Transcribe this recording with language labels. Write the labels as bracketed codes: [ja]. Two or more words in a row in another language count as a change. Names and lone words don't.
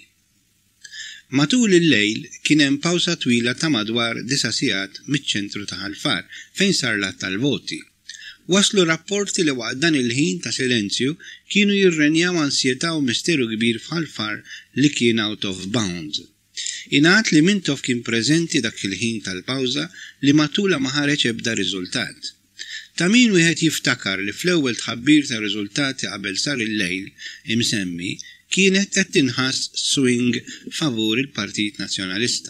[mt] Matul il-lejl kien hemm pawsa twila ta' madwar 9 sigħat miċ-ċentru ta' Ħalfar fejn sar l-att tal-voti. Waslu rapporti li waqt dan il-ħin ta' silenzju kienu jirrenjaw ansjetà u misteru kbir f'Ħalfar li kien [en] out of bounds. [mt] Ingħad li Mintoff kien preżenti dak il-ħin tal-pawża li matula ma ħareġ ebda riżultat. Ta' min wieħed jiftakar li fl-ewwel tħabbir ta' riżultati qabel sar il-lejl imsemmi kienet qed tinħass swing favur il-Partit Nazzjonalista.